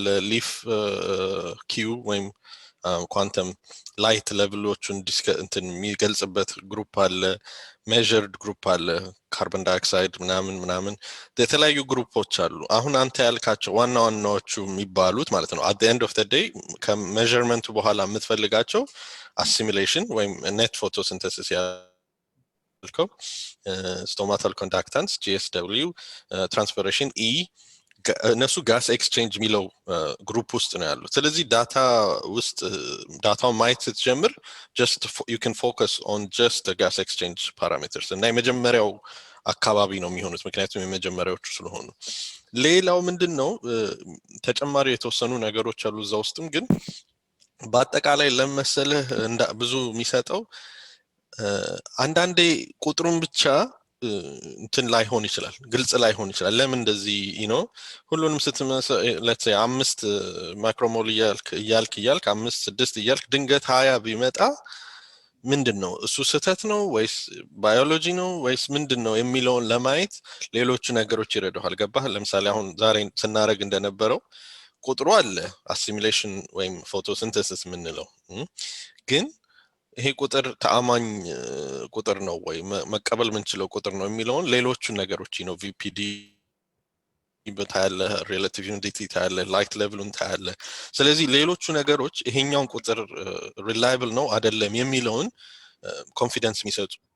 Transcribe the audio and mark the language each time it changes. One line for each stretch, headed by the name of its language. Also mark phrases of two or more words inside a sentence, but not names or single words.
Amharic: ሊፍ ኪው ወይም ኳንተም ላይት ሌቭሎቹን እንትን የሚገልጽበት ግሩፕ አለ፣
English: measured group
Amharic: አለ፣
English: carbon dioxide
Amharic: ምናምን የተለያዩ ግሩፖች አሉ። አሁን አንተ ያልካቸው ዋና ዋናዎቹ የሚባሉት ማለት ነው
English: at the end of the day
Amharic: ከሜዠርመንቱ በኋላ የምትፈልጋቸው አሲሚሌሽን ወይም ኔት ፎቶሲንተሲስ ያልከው
English: stomatal conductance
Amharic: GSW ትራንስፒሬሽን E እነሱ
English: gas exchange
Amharic: የሚለው ግሩፕ ውስጥ ነው ያሉት። ስለዚህ ዳታ ውስጥ ዳታውን ማየት ስትጀምር
English: just you can focus on just the gas exchange parameters
Amharic: እና የመጀመሪያው አካባቢ ነው የሚሆኑት ምክንያቱም የመጀመሪያዎቹ ስለሆኑ። ሌላው ምንድነው ተጨማሪ የተወሰኑ ነገሮች አሉ እዛ ውስጥም ግን በአጠቃላይ ለመሰለህ ብዙ የሚሰጠው አንዳንዴ ቁጥሩን ብቻ እንትን ላይሆን ይችላል፣ ግልጽ ላይሆን ይችላል። ለምን እንደዚህ ሁሉንም
English: let's say 5
Amharic: ማይክሮሞል እያልክ 5 6 እያልክ ድንገት 20 ቢመጣ ምንድነው እሱ ስህተት ነው ወይስ ባዮሎጂ ነው ወይስ ምንድነው የሚለውን ለማየት ሌሎች ነገሮች ይረዳዋል። ገባህ? ለምሳሌ አሁን ዛሬ ስናረግ እንደነበረው ቁጥሩ አለ አሲሚሌሽን ወይም ፎቶሲንተሲስ የምንለው ግን ይሄ ቁጥር ተአማኝ ቁጥር ነው ወይ መቀበል ምንችለው ቁጥር ነው የሚለውን ሌሎቹ ነገሮች VPD በታያለ
English: relative unity
Amharic: ታያለ ላይት ሌቭሉን ታያለ። ስለዚህ ሌሎቹ ነገሮች ይሄኛውን ቁጥር ሪላየብል ነው አይደለም የሚለውን ኮንፊደንስ የሚሰጡ